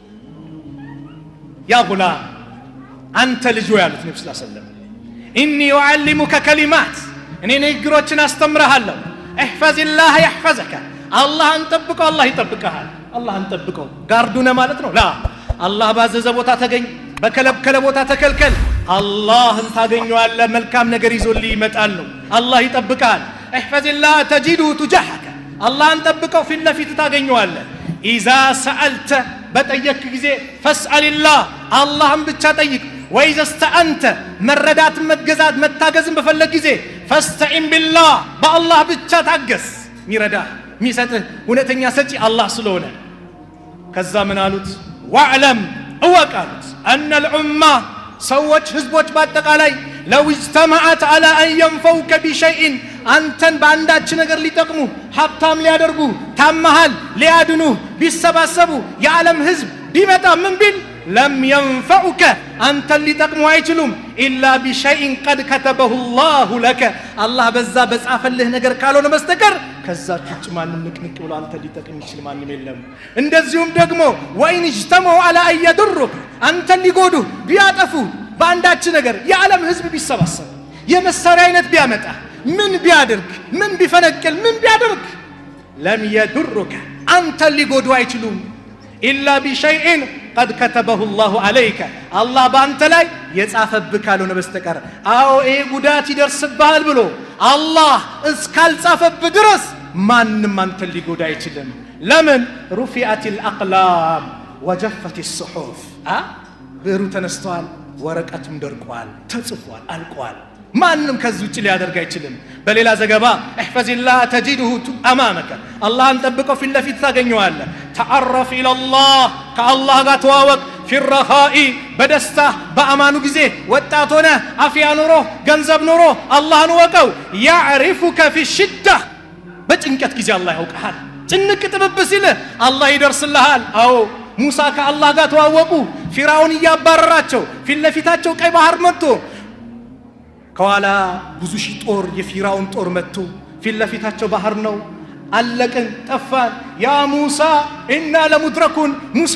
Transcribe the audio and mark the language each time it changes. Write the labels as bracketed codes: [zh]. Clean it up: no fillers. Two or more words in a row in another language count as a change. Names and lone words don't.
[ar] يا غلام [am] አንተ ልጅ ያሉት ነብዩ [ar] صلى الله عليه وسلم إني أعلمك كلمات [am] እኔ ንግግሮችን አስተምርሃለሁ። [ar] احفظ الله يحفظك [am] አላህን ጠብቀው አላህ ይጠብቀሃል። አላህን ጠብቀው ጋርዱነ ማለት ነው። ላ አላህ ባዘዘ ቦታ ተገኝ፣ በከለከለ ቦታ ተከልከል አላህን ታገኘዋለህ መልካም ነገር ይዞልህ ይመጣል ነው አላህ ይጠብቃል [ar] احفظ الله تجده تجاهك [am] አላህን ጠብቀው ፊት ለፊት ታገኘዋለህ [ar] اذا سالت [am] በጠየቅ ጊዜ [ar] فاسال الله [am] አላህን ብቻ ጠይቅ [ar] واذا استعنت [am] መረዳት መገዛት መታገዝን በፈለግ ጊዜ [ar] فاستعن بالله [am] በአላህ ብቻ ታገስ ሚረዳ ሚሰጥህ እውነተኛ ሰጪ አላህ ስለሆነ ከዛ ምን አሉት واعلم እወቃሉት [ar] ان الامه [am] ሰዎች ህዝቦች በአጠቃላይ [ar] لو اجتمعت على ان ينفوك بشيء [am] አንተን በአንዳች ነገር ሊጠቅሙ ሀብታም ሊያደርጉ ታማሃል ሊያድኑ ቢሰባሰቡ የዓለም ህዝብ ቢመጣ ምን ቢል [ar] لم ينفعك [am] አንተን ሊጠቅሙ አይችሉም [ar] الا بشيء قد كتبه الله لك [am] አላህ በዛ በጻፈልህ ነገር ካልሆነ በስተቀር ከዛች ውጭ ማንም ንቅንቅ ብሎ አንተ ሊጠቅም ይችል ማንም የለም እንደዚሁም ደግሞ [ar] وإن اجتمعوا على أن يضرك [am] አንተን ሊጎዱ ቢያጠፉ በአንዳች ነገር የዓለም ህዝብ ቢሰባሰብ የመሳሪያ አይነት ቢያመጣ ምን ቢያደርግ ምን ቢፈነቅል ምን ቢያደርግ [ar] لم يضرك [am] አንተን ሊጎዱ አይችሉም [ar] إلا بشيء قد كتبه الله عليك الله [am] በአንተ ላይ የጻፈብህ ካልሆነ በስተቀር አዎ ይሄ ጉዳት ይደርስብሃል ብሎ አላህ እስካልጻፈብህ ድረስ ማንም አንተን ሊጎዳ አይችልም ለምን [ar] رفعت الأقلام وجفت الصحف [am] ብዕሩ ተነስቷል ወረቀቱም ደርቋል ተጽፏል አልቋል ማንም ከዚህ ውጭ ሊያደርግ አይችልም በሌላ ዘገባ [ar] احفظ الله تجده امامك [am] አላህን ጠብቀው ፊት ለፊት ታገኘዋለህ [ar] تعرف الى الله [am] ከአላህ ጋር ተዋወቅ [ar] في الرخاء [am] በደስታ በአማኑ ጊዜ ወጣት ሆነ አፍያ ኑሮ ገንዘብ ኑሮ አላህን ወቀው [ar] يعرفك في الشده [am] በጭንቀት ጊዜ አላህ ያውቃል ጭንቅ ጥብብ ሲል አላህ ይደርስልሃል አዎ ሙሳ ከአላህ ጋር ተዋወቁ ፊራውን ያባረራቸው ፊት ለፊታቸው ቀይ ባህር መጥቶ ከኋላ ብዙ ሺህ ጦር የፊራውን ጦር መጥቶ ፊት ለፊታቸው ባህር ነው አለቀን ጠፋን [ar] يا موسى إنا لمدركون [am] ሙሳ